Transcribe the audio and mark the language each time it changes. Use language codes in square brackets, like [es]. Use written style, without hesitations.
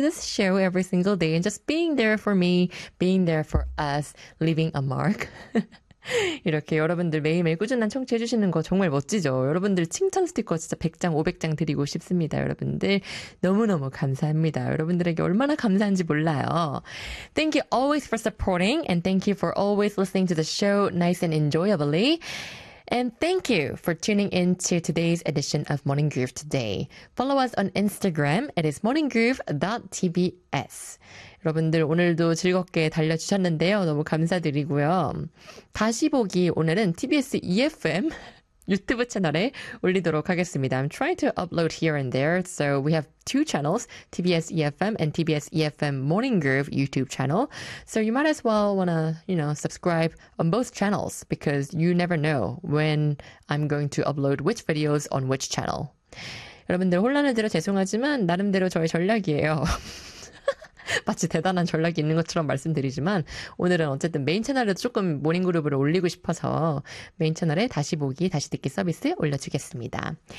[en] Just share with every single day and just being there for me, being there for us, leaving a mark. [ko] 이렇게 여러분들 매일매일 꾸준한 청취해 주시는 거 정말 멋지죠. 여러분들 칭찬 스티커 진짜 100장, 500장 드리고 싶습니다. 여러분들 너무너무 감사합니다. 여러분들에게 얼마나 감사한지 몰라요. [en] Thank you always for supporting and thank you for always listening to the show nice and enjoyably. And thank you for tuning in to today's edition of Morning Groove Today. Follow us on Instagram. It is morninggroove.tbs. [ko] 여러분들 오늘도 즐겁게 달려주셨는데요. 너무 감사드리고요. 다시 보기 오늘은 TBS EFM 유튜브 채널에 올리도록 하겠습니다. [en] I'm trying to upload here and there. So we have two channels, TBS EFM and TBS EFM Morning Groove YouTube channel. So you might as well wanna, subscribe on both channels because you never know when I'm going to upload which videos on which channel. [ko] 여러분들 혼란을 드려 죄송하지만 나름대로 저의 전략이에요. 마치 대단한 전략이 있는 것처럼 말씀드리지만 오늘은 어쨌든 메인 채널에도 조금 모닝그룹을 올리고 싶어서 메인 채널에 다시 보기, 다시 듣기 서비스에 올려주겠습니다.